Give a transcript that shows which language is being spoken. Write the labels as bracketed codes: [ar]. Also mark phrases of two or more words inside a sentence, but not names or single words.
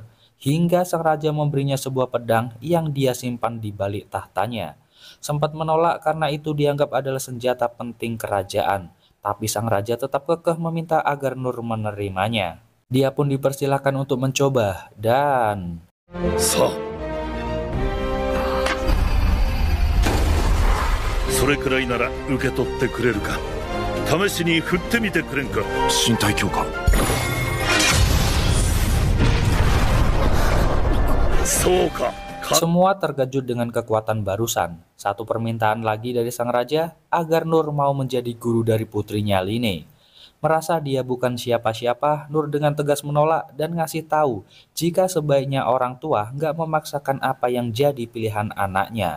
[id] Hingga sang raja memberinya sebuah pedang yang dia simpan di balik tahtanya. Sempat menolak karena itu dianggap adalah senjata penting kerajaan. Tapi sang raja tetap kekeh meminta agar Nur menerimanya. Dia pun dipersilahkan untuk mencoba dan... [ja] さあ、それくらいなら受け取ってくれるか。試しに振ってみてくれんか。身体強化。そうか。 [id] Semua terkejut dengan kekuatan barusan. Satu permintaan lagi dari sang raja agar Nur mau menjadi guru dari putrinya Line. Merasa dia bukan siapa-siapa, Nur dengan tegas menolak dan ngasih tahu jika sebaiknya orang tua nggak memaksakan apa yang jadi pilihan anaknya.